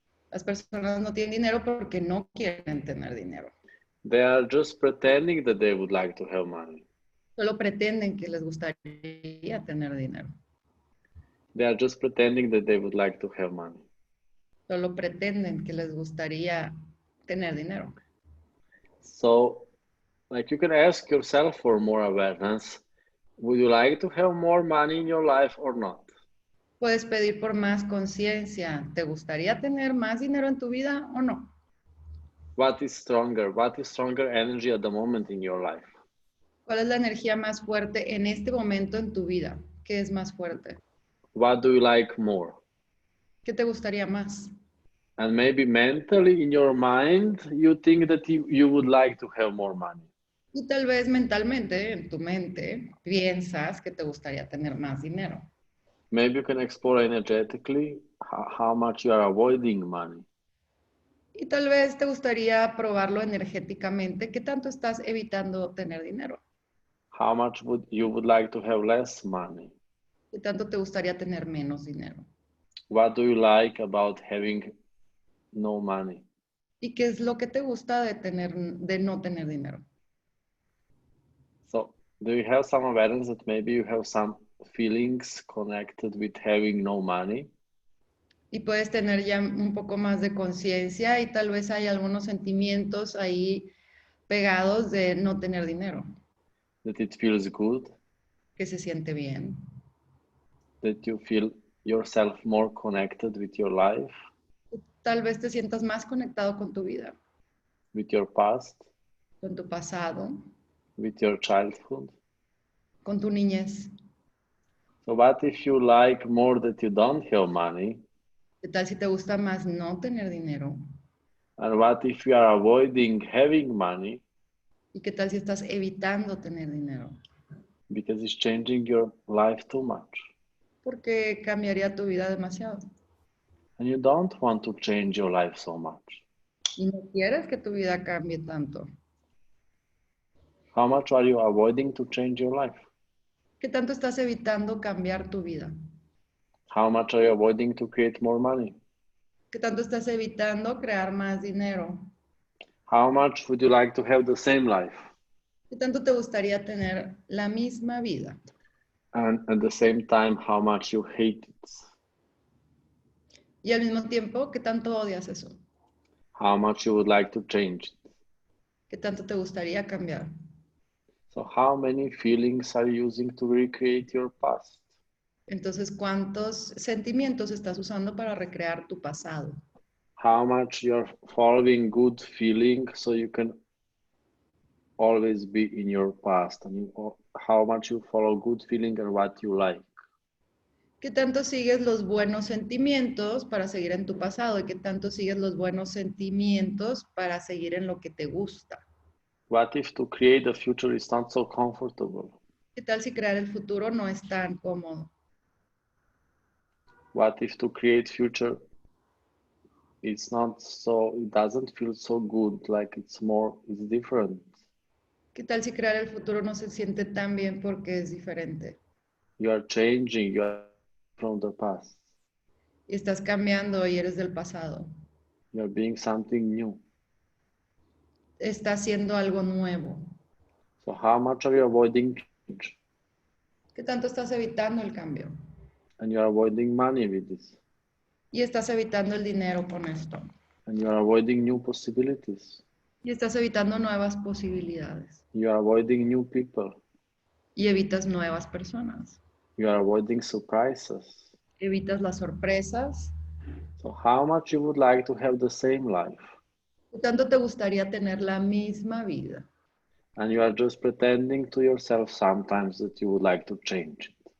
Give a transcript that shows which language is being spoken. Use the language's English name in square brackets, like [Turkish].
[Spanish] Las personas no tienen dinero porque no quieren tener dinero. [English] They are just pretending that they would like to have money. [Spanish] Solo pretenden que les gustaría tener dinero. [English] They are just pretending that they would like to have money. [Spanish] Solo pretenden que les gustaría tener dinero. [English] So, like, you can ask yourself for more awareness. Would you like to have more money in your life or not? [Spanish] Puedes pedir por más conciencia. ¿Te gustaría tener más dinero en tu vida o no? [English] What is stronger? What is stronger energy at the moment in your life? [Spanish] ¿Cuál es la energía más fuerte en este momento en tu vida? ¿Qué es más fuerte? [English] What do you like more? [Spanish] ¿Qué te gustaría más? [English] And maybe mentally in your mind, you think that you would like to have more money. [Spanish] Y tal vez mentalmente, en tu mente, piensas que te gustaría tener más dinero. [English] Maybe you can explore energetically how much you are avoiding money. [Spanish] Y tal vez te gustaría probarlo energéticamente. ¿Qué tanto estás evitando tener dinero? [English] How much would you would like to have less money? [Spanish] ¿Qué tanto te gustaría tener menos dinero? [English] What do you like about having no money? [Spanish] ¿Y qué es lo que te gusta de no tener dinero? [English] So, do you have some awareness that maybe you have some feelings connected with having no money? [Spanish] Y puedes tener ya un poco más de conciencia y tal vez hay algunos sentimientos ahí pegados de no tener dinero, [English] That it feels good? [Spanish] que se siente bien, [English] That you feel yourself more connected with your life, [Spanish] tal vez te sientas más conectado con tu vida, [English] with your past, [Spanish] con tu pasado, [English] with your childhood? [Spanish] con tu niñez. [English] So, what if you like more that you don't have money? [Spanish] ¿Qué tal si te gusta más no tener dinero? [English] And what if you are avoiding having money [Spanish] ¿Y qué tal si estás evitando tener dinero? [English] because it's changing your life too much? [Spanish] Porque cambiaría tu vida demasiado. [English] And you don't want to change your life so much. [Spanish] Y no quieres que tu vida cambie tanto. [English] How much are you avoiding to change your life? [Spanish] ¿Qué tanto estás evitando cambiar tu vida? [English] How much are you avoiding to create more money? [Spanish] ¿Qué tanto estás evitando crear más dinero? [English] How much would you like to have the same life? [Spanish] ¿Qué tanto te gustaría tener la misma vida? [English] And at the same time, how much you hate it? [Spanish] Y al mismo tiempo, ¿qué tanto odias eso? [English] How much you would like to change it? [Spanish] ¿Qué tanto te gustaría cambiar? [English] So how many feelings are you using to recreate your past? [Spanish] Entonces, ¿cuántos sentimientos estás usando para recrear tu pasado? [English] How much you're following good feeling so you can always be in your past, and how much you follow good feeling and what you like. [Spanish] ¿Qué tanto sigues los buenos sentimientos para seguir en tu pasado? ¿Y qué tanto sigues los buenos sentimientos para seguir en lo que te gusta? [English] What if to create the future is not so comfortable? [Spanish] ¿Qué tal si crear el futuro no es tan cómodo? [English] What if to create future it's not so, it doesn't feel so good, like it's different. [Spanish] ¿Qué tal si crear el futuro no se siente tan bien porque es diferente? [English] You are changing, you are from the past. [Spanish] Y estás cambiando y eres del pasado. [English] You are being something new. [Spanish] Estás haciendo algo nuevo. [English] So how much are you avoiding change? [Spanish] ¿Qué tanto estás evitando el cambio? [English] And you are avoiding money with this. [Spanish] Y estás evitando el dinero con esto. [English] And you are avoiding new possibilities. [Spanish] Y estás evitando nuevas posibilidades. [English] You are avoiding new people. [Spanish] Y evitas nuevas personas. [English] You are avoiding surprises. [Spanish] Evitas las sorpresas. [English] So how much you would like to have the same life? [Spanish] ¿Qué tanto te gustaría tener la misma vida? [English] And you are just pretending to yourself sometimes that you would like to change